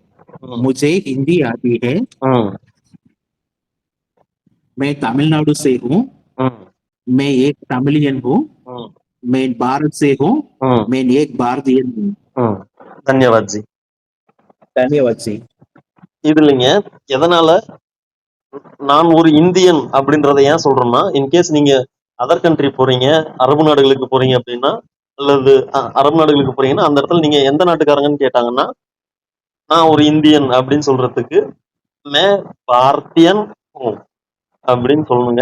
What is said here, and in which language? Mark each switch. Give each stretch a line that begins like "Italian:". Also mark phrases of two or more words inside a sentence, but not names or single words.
Hindi: मुझे हिंदी आती है। मैं तमिलनाडु से हूँ। मैं एक तमिलियन हूँ। मैं भारत से हूँ। मैं एक भारतीय हूँ। धन्यवाद जी. धन्यवाद जी.
Tamil: இது இல்லைங்க, எதனால நான் ஒரு இந்தியன் அப்படின்றத ஏன் சொல்றோம்னா, இன்கேஸ் நீங்க
English: other country
Tamil: போறீங்க, அரபு நாடுகளுக்கு போறீங்க அப்படின்னா, அல்லது அரபு நாடுகளுக்கு போறீங்கன்னா அந்த இடத்துல நீங்க எந்த நாட்டுக்காரங்கன்னு கேட்டாங்கன்னா நான் ஒரு இந்தியன் அப்படின்னு சொல்றதுக்கு மே பார்த்தியன் அப்படின்னு சொல்லணுங்க.